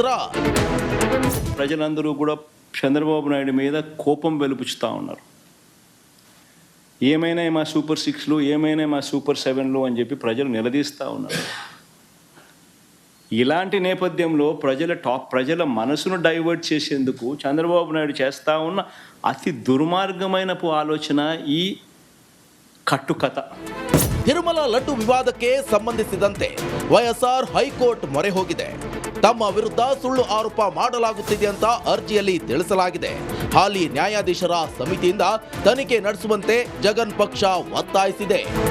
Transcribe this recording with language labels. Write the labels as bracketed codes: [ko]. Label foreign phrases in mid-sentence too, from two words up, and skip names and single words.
[te] ప్రజలందరూ కూడా చంద్రబాబు నాయుడు మీద కోపం వెలుపుచుతూ ఉన్నారు. ఏమైనా మా సూపర్ 6లు, ఏమైనా మా సూపర్ 7లు అని చెప్పి ప్రజలు నిలదీస్తూ ఉన్నారు. ఇలాంటి నేపథ్యంలో ప్రజల మనసును డైవర్ట్ చేసేందుకు చంద్రబాబు నాయుడు చేస్తూ ఉన్న అతి ದುರ್ಮಾರ್ಗమైన [kn] ಆಲೋಚನ ಈ ಕಟ್ಟುಕಥ. ತಿರುಮಲ ಲಡ್ಡು ವಿವಾದಕ್ಕೆ ಸಂಬಂಧಿಸಿದಂತೆ ವೈಎಸ್ಆರ್ ಹೈಕೋರ್ಟ್ ಮೊರೆ ಹೋಗಿದೆ. ತಮ್ಮ ವಿರುದ್ಧ ಸುಳ್ಳು ಆರೋಪ ಮಾಡಲಾಗುತ್ತಿದೆ ಅಂತ ಅರ್ಜಿಯಲ್ಲಿ ತಿಳಿಸಲಾಗಿದೆ. ಹಾಲಿ ನ್ಯಾಯಾಧೀಶರ ಸಮಿತಿಯಿಂದ ತನಿಖೆ ನಡೆಸುವಂತೆ ಜಗನ್ ಪಕ್ಷ ಒತ್ತಾಯಿಸಿದೆ.